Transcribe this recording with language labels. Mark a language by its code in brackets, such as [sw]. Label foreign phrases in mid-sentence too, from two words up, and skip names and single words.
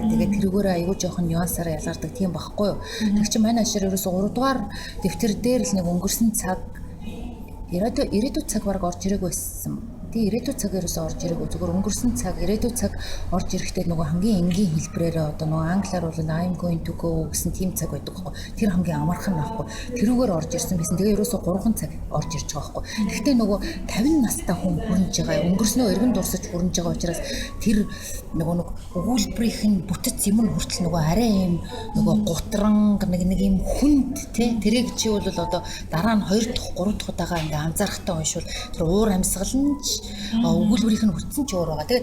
[mn] Тэгээд тэрүүгээр айгүй жоохон нюансаараа ялгардаг тийм байхгүй юу. Тэг чи мань хашир ерөөсө 3 дугаар дэвтэр дээр л нэг өнгөрсөн цаг ирээдүйд цаг бараг орж ирэх байсан. Тэгээ ирээдүйд цаг ерөөсөө орж ирээгүй зүгээр өнгөрсөн цаг ирээдүйд цаг орж ирэхдээ нөгөө хамгийн энгийн хэлбэрээр одоо нөгөө англиар бол [en] I'm going to go [mn] гэсэн тийм цаг байдаг байхгүй. Тэр хамгийн амархан байхгүй. Тэрүүгээр орж ирсэн байсан. Тэгээ ерөөсөө 3 цаг орж ирж байгаа байхгүй. Гэхдээ нөгөө 50 настай хүн хүрнж байгаа өнгөрснөө эргэн дурсаж хүрнж байгаа учраас тэр нөгөө нэг өгүүлбэрийнх нь бүтэц юм нь хүртэл нөгөө арай юм нөгөө гутранг нэг юм хүнд тий тэрийг чи бол одоо дараа нь 2 дахь 3 дахь удаага ингээ анзаарахтай уншвал тэр уур амьсгал нь өгүүлбэрийнх нь хүртсэн ч өөр байгаа.